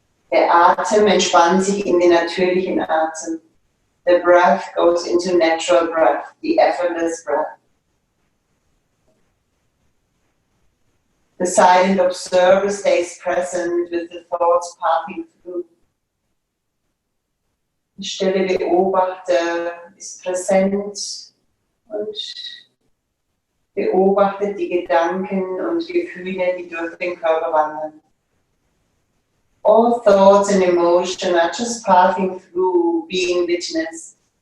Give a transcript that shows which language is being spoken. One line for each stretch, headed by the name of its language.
German: Der Atem entspannt sich in den natürlichen Atem.
English: The breath goes into natural breath, the effortless breath. The silent observer stays present with the thoughts passing through.
German: Der stille Beobachter ist präsent und beobachtet die Gedanken und Gefühle, die durch den Körper wandern.
English: All thoughts and emotions are just passing through, being witnessed.